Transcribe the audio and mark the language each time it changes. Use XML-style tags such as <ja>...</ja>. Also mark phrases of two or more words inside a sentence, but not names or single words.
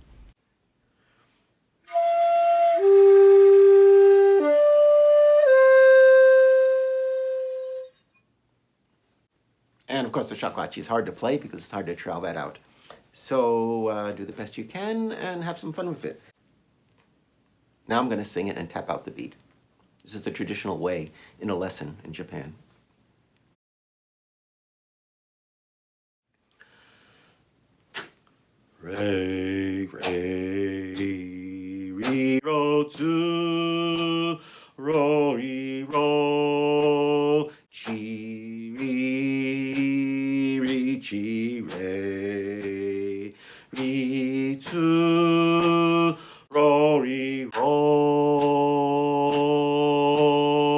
<en>And of course, the shakuhachi is hard to play because it's hard to trail that out. So do the best you can and have some fun with it. Now I'm going to sing it and tap out the beat. This is the traditional way in a lesson in Japan.</en> <ja>レ、レ、レ、ロ、ツ、ロ、レ、ロ, チ、レ、チ、レ、レ, ツ、ロ、レ、ロ.</ja>